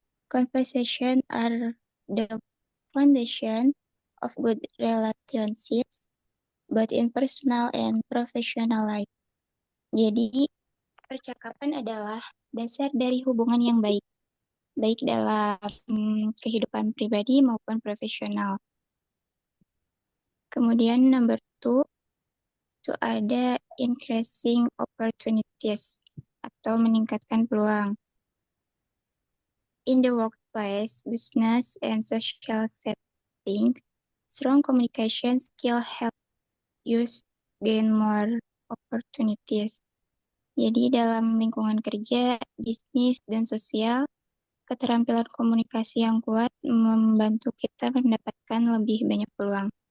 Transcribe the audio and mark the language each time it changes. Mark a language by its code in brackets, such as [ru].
[en] Conversation are the foundation of good relationships, both in personal and professional life. [id] Jadi, percakapan adalah dasar dari hubungan yang baik, baik dalam kehidupan pribadi maupun profesional. Kemudian [en] number two, [id] to ada [en] increasing opportunities [id] atau meningkatkan peluang. [en] In the workplace, business, and social settings, strong communication skill help you gain more opportunities. [id] Jadi dalam lingkungan kerja, bisnis, dan sosial, keterampilan komunikasi yang kuat membantu kita mendapatkan lebih banyak peluang.